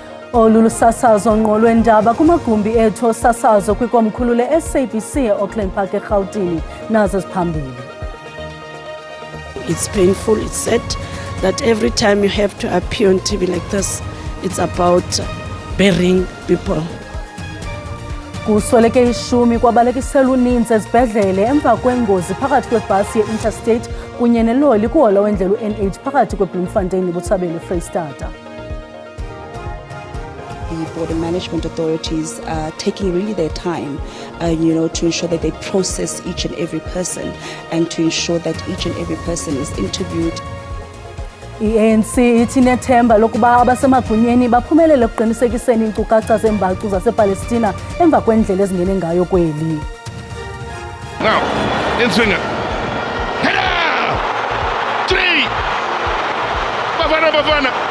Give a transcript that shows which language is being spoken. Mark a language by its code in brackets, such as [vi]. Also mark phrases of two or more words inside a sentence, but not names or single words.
[xh] Olu lusasazo ngqo lwendaba kumagumbi ethu osasazo kwikomkhulu le-SABC e-Auckland Park eRhawutini nazo ziphambili. [en] It's painful, it's sad that every time you have to appear on TV like this, it's about burying people. [xh] Kusweleke 10 kwabalekisela uninzi ezibhedlele emva kwengozi phakathi kwebhasi ye-Interstate kunye neloli kuhola wendlela u-N8 phakathi kweBloemfontein neBotshabelo eFreyistata. [en] The border management authorities are taking really their time, to ensure that they process each and every person and to ensure that each and every person is interviewed. [xh] I-ANC ithi nethemba lokuba abasemagunyeni baphumelele ekuqinisekiseni iinkcukacha zembacu zasePalestina emva kwendlela ezingene ngayo kweli. [en] Now, in swinger. Header! 3! Bafana!